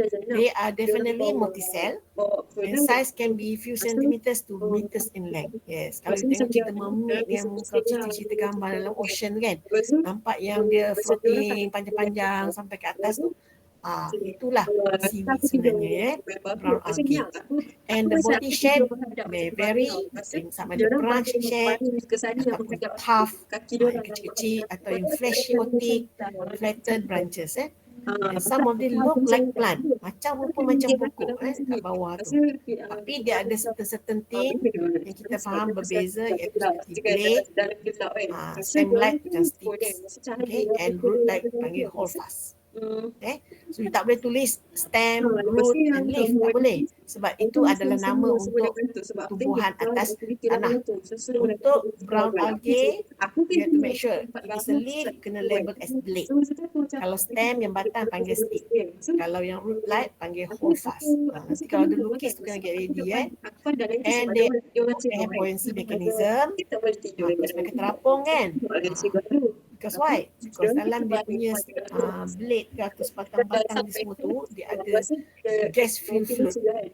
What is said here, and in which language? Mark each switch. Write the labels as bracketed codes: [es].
[ms] They are definitely multicell. And size can be few centimeters to meters in length. Yes. Kalau you tengok cerita mermaid yang cerita gambar dalam ocean kan, nampak yang dia floating panjang-panjang sampai ke atas tu. Itulah seaweed sebenarnya ya. [en] Brown algae. And the body shape may vary. [ms] Sama ada [en] branch shape ataupun puff [ms] yang kecil-kecil atau yang [en] fleshy-otic, flattened branches And some of them look like plant, [ms] rupa macam pokok kat bawah tu. Tapi dia ada certain thing yang kita faham berbeza, iaitu seperti blade, stem like macam sticks, okay, and root like panggil holdfast. Okay. So you tak boleh tulis stem, [en] root and leaf, [ms] tak boleh. Sebab itu adalah nama untuk tumbuhan atas tanah. [en] Untuk brown algae, you have to make sure if it's a leaf, [ms] kena label [en] as blade. [ms] Kalau stem yang batang panggil stick. Kalau yang root like panggil holdfast. Nanti kalau ada lukis tu kena get ready [en] And they have buoyancy mechanism. [ms] Terus mereka terapung kan. [en] Because why? [ms] Because dalam dia punya blade ke atau batang-batang dia semua tu, dia ada [en] gas filled fluid.